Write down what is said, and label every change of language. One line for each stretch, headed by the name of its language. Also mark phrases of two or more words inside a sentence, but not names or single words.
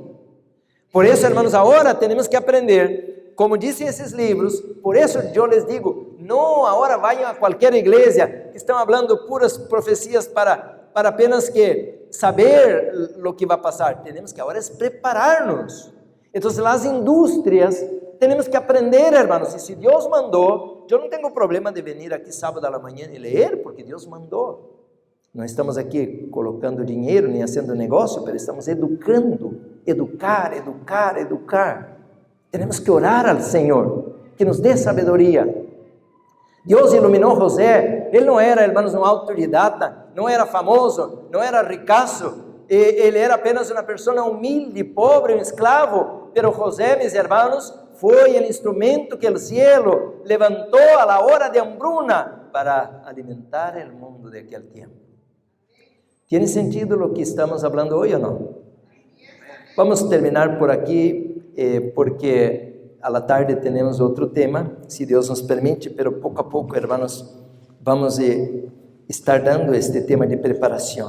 Spanish: Por eso, hermanos, ahora tenemos que aprender, como dicen esos libros, por eso yo les digo, no ahora vayan a cualquier iglesia que están hablando puras profecías para apenas que saber lo que va a pasar. Tenemos que ahora es prepararnos. Entonces las industrias, tenemos que aprender, hermanos, y si Dios mandó, yo no tengo problema de venir aquí sábado a la mañana y leer, porque Dios mandó. No estamos aquí colocando
Portuguese: dinheiro, nem
Spanish: haciendo negocio, pero estamos educando, educar. Tenemos que orar al Señor, que nos dé sabedoria.
Portuguese: Deus iluminou José, ele não era, hermanos, uma autodidata, não era famoso, não era ricaço, ele era apenas uma pessoa humilde, pobre, um escravo,
Spanish: pero José, mis hermanos,
Portuguese: foi o instrumento que o cielo levantou
Spanish: a la hora de hambruna
Portuguese: para alimentar o mundo de aquele tempo.
Spanish: ¿Tiene sentido lo que estamos hablando hoy o no? Vamos a terminar por aquí, porque a la tarde tenemos otro tema, si Dios nos permite, pero poco a poco, hermanos, vamos a estar dando este tema de preparación.